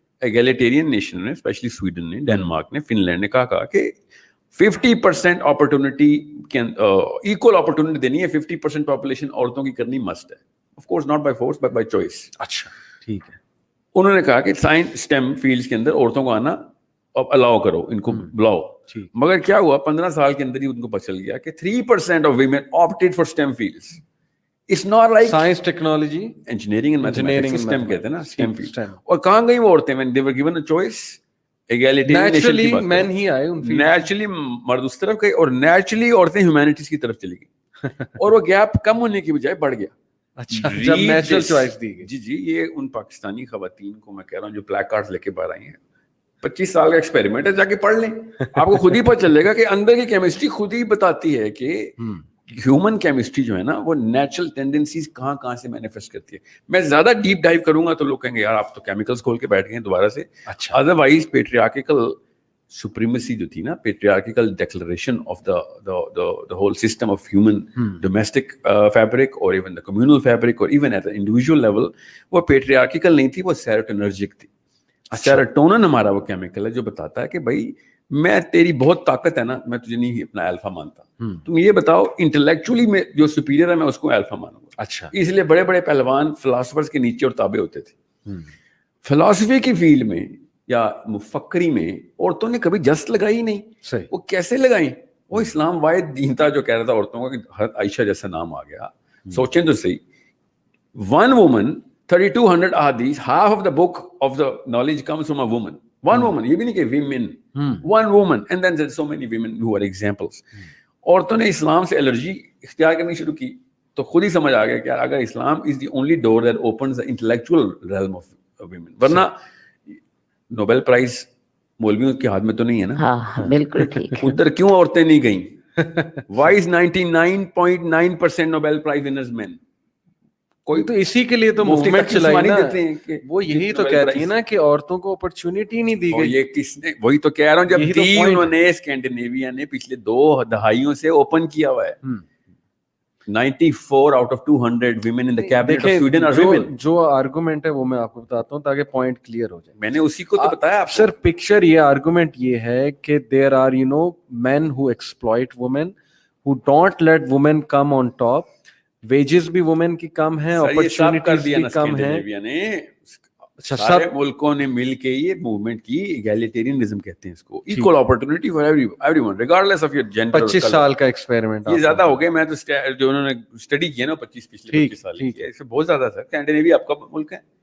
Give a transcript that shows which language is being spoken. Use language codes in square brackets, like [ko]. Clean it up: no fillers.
[ur] ایگالیٹیرین nation نے, especially Sweden نے, Denmark نے, فن لینڈ نے کہا کہ 50% اپرچونٹی ایکول اپرچونٹی دینی ہے, 50% پاپولیشن عورتوں کی کرنی مسٹ ہے. [en] Of course not by force but by choice. [ur] اچھا ٹھیک ہے. انہوں نے کہا کہ سائنس اسٹیم فیلڈس کے اندر عورتوں کو آنا الاؤ کرو, ان کو بلاؤ. مگر کیا ہوا, 15 سال کے اندر ہی ان کو پتہ چل گیا کہ 3% [en] Of women opted for STEM fields. It's not like science, technology, engineering and mathematics, STEM [ur] کہتے ہیں نا, [en] STEM field. [ur] اور کہاں گئی وہ عورتیں [en] when they were given a choice? Naturally men [ur] ہی آئے [en] ان فیلڈ. [ur] Naturally مرد اس طرف گئے, اور naturally عورتیں humanities کی طرف چلی گئی, اور وہ گیپ کم ہونے کی بجائے بڑھ گیا. اچھا, جب نیچرل چوائس دی گئی. جی یہ ان پاکستانی خواتین کو میں کہہ رہا ہوں جو پلیک کارڈز لے کے باہر آئی ہیں, 25 سال کا ایکسپیریمنٹ ہے, جا کے پڑھ لیں, آپ کو خود ہی پتہ چلے گا کہ اندر کی کیمسٹری خود ہی بتاتی ہے کہ ہیومن کیمسٹری جو ہے نا وہ نیچرل ٹینڈنسیز کہاں سے مینیفیسٹ کرتی ہے. میں زیادہ ڈیپ ڈائیو کروں گا تو لوگ کہیں گے یار آپ تو کیمیکلز کھول کے بیٹھ گئے ہیں دوبارہ سے. [en] otherwise patriarchal supremacy جو تھی نا, patriarchal declaration of the whole system of human domestic fabric or even the communal fabric or even at the individual level, [ur] وہ پیٹریارکل نہیں تھی, وہ سیروٹونرجک تھی. سیروٹونن ہمارا وہ کیمیکل ہے جو بتاتا ہے کہ بھائی میں تیری بہت طاقت ہے نا, میں تجھے نہیں اپنا الفا مانتا, تم یہ بتاؤ انٹلیکچولی میں جو سپیریئر ہے میں اس کو الفا مانوں گا. اچھا, اس لیے بڑے بڑے پہلوان فلاسفرز کے نیچے اور تابع ہوتے تھے. فلاسفی کی فیلڈ میں یا مفکری میں عورتوں نے کبھی جست لگائی نہیں. وہ کیسے لگائیں؟ وہ اسلام واحد دین تھا جو کہہ رہا تھا عورتوں کا کہ حضرت عائشہ جیسا نام آ گیا. سوچیں تو صحیح, [en] One woman 3200 ahadith, half of the book of the knowledge comes from a woman. One woman, [ur] یہ بھی نہیں کہ [en] women, one woman, and then there's so many women who are examples. [ur] عورتوں نے اسلام سے الرجی اختیار کرنی شروع کی تو خود ہی سمجھ آ گیا کہ اگر [en] Islam is the only door that opens the intellectual realm of women, [ur] ورنہ نوبل پرائز مولویوں کے ہاتھ میں تو نہیں ہے نا. ہاں بالکل ٹھیک. ادھر کیوں عورتیں نہیں گئیں؟ [en] Why is 99.9% Nobel prize winners men? [ur] کوئی تو اسی کے لیے تو موومنٹ چلائی نا, وہ یہی تو کہتی ہے نا کہ عورتوں کو اپرچونٹی نہیں دی گئی. یہ کس نے, وہی تو کہہ رہا ہوں, جب انہوں نے اسکینڈینیویا نے پچھلے 2 دہائیوں سے اوپن کیا ہوا ہے. [en] 94 out of 200 women in the cabinet of Sweden are women. [ur] جو آرگومنٹ ہے وہ میں آپ کو بتاتا ہوں تاکہ پوائنٹ کلیئر ہو جائے. میں نے اسی کو تو بتایا آپ سر. پکچر یہ آرگومنٹ یہ ہے کہ [en] there are men who exploit women, who don't let women come on top. [ur] Wages بھی وومن کی کم ہیں, اپرچونٹیز بھی کم ہیں. سارے ملکوں نے مل کے یہ موومنٹ کی, ایگالیٹیرینزم کہتے ہیں اس کو, [en] Equal opportunity for everyone regardless of your gender. [ur] 25 سال کا ایکسپیریمنٹ یہ زیادہ ہو گیا. میں تو جو انہوں نے اسٹڈی کیا نا 25 سال کی, اس سے بہت زیادہ تھا. اسکینڈینیویا آپ کا ملک ہے.